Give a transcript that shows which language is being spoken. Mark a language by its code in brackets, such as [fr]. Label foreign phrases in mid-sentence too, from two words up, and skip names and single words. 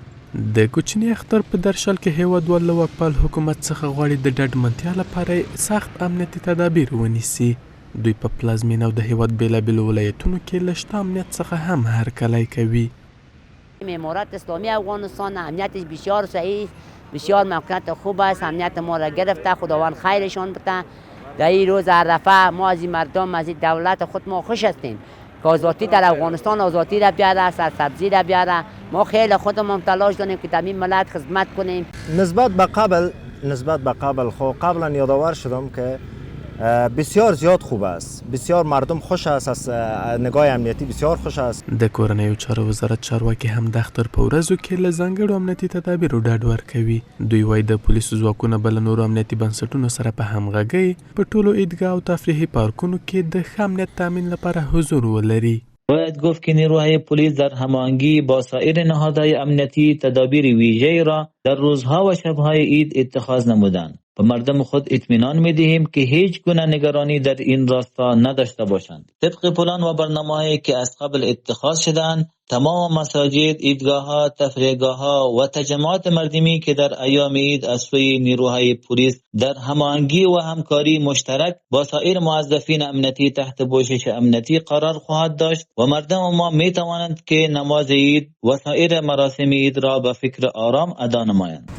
[ps] د کوچني اختر په درشل کې هیوادوال له واکپال حکومت څخه غواړي د ډاډمنتیا لپاره سخت امنیتي تدابیر ونیسي. دوی په پلازمینه او د هیواد بیلابیلو ولایتونو کې له شته امنیت څخه هم هرکلی کوي. [fa] امارات اسلامی افغانستان امنیتش بسیار صحیح، بسیار موقعیت خوب است. امنیت ما را گرفته، خداوند خیرشان بده. در این روز عرفه ما از این مردم، از این دولت خود ما خوش هستیم که آزادی در افغانستان آزادی را بیاره، سرسبزی را بیاره. ما خیلی خودمون تلاش داریم که در این ملت خدمت کنیم. نسبت به قبل خب قبلا یادآور شدم که بسیار زیاد خوب است. بسیار مردم خوش است، از نگاه امنیتی بسیار خوش است. [ps] د کورنیو چارو وزارت چارواکي هم د اختر په ورځو کې له ځانګړو امنیتي تدابیرو ډاډ ورکوي. دوی وایي د پولیسو ځواکونه به له نورو امنیتي بنسټونو سره په همغږۍ په ټولو عیدګاه او تفریحي پارکونو کې د ښه امنیت تامین لپاره حضور ولري. [fa] باید گفت که نیروهای پلیس در هماهنگی با سایر نهادهای امنیتی تدابیر ویژه‌ای را در روزها و شبهای عید اتخاذ نمودند. به مردم خود اطمینان می‌دهیم که هیچ گونه نگرانی در این راستا نداشته باشند. طبق پلان و برنامه‌هایی که از قبل اتخاذ شدند، تمام مساجد، عیدگاه‌ها، تفریحگاه‌ها و تجمعات مردمی که در ایام عید از سوی نیروهای پلیس در هماهنگی و همکاری مشترک با سایر موظفین امنیتی تحت پوشش امنیتی قرار خواهد داشت و مردم ما می‌توانند که نماز عید و سایر مراسم عید را به فکر آرام ادا نمایند.